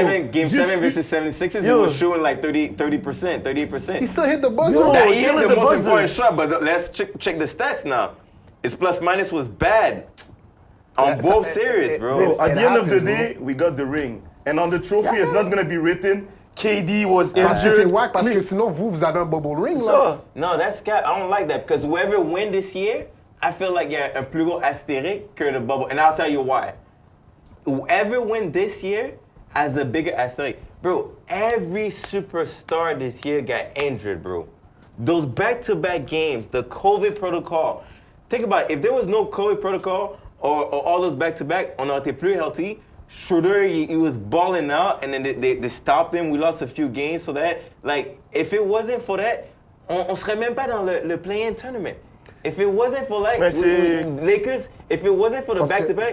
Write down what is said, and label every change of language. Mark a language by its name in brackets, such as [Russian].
[English] Game 7 versus 76ers, he was shooting like 30%, 38%. He still hit the buzzer. He hit the most important shot, but let's check the stats now. His plus minus was bad on both series, bro. At the end of the day, we got the ring. And on the trophy, it's not going to be written, KD was injured. [French] Parce que c'est wack, parce que sinon, vous avez un bubble ring, là. [English] No, that's cap. I don't like that, because whoever win this year, I feel like [French] il y a un plus gros astérisque que [English] the bubble. And I'll tell you why. Whoever win this year has a bigger asterisk. Bro, every superstar this year got injured, bro. Those back-to-back games, the COVID protocol. Think about it. If there was no COVID protocol or all those back-to-back, [French] on aurait été plus healthy. [English] Schroeder, he was balling out, and then they stopped him. We lost a few games for that. Like, if it wasn't for that, [French] on serait même pas dans le play-in tournament. [English] If it wasn't for like Lakers, if it wasn't for the back-to-back.